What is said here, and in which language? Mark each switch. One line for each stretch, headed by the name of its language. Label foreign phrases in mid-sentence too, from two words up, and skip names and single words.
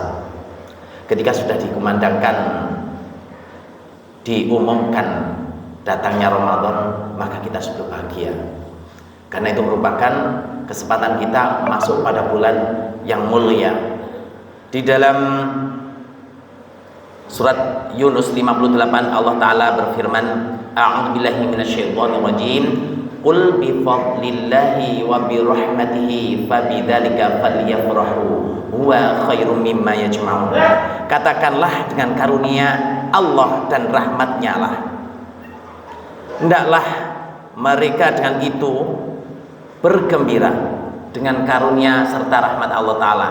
Indonesian: Ketika sudah dikumandangkan, diumumkan datangnya Ramadan, maka kita sudah bahagia. Karena itu merupakan kesempatan kita masuk pada bulan yang mulia. Di dalam surat Yunus 58 Allah Ta'ala berfirman,
Arabic: أعوذ بالله من الشيطان الرجيم، قل بفضل الله وبرحمته فبذلك فليفرحوا هو خير مما يجمعون.
Indonesian: Katakanlah, dengan karunia Allah dan rahmatnya lah, hendaklah mereka dengan itu bergembira, dengan karunia serta rahmat
Arabic: الله تعالى.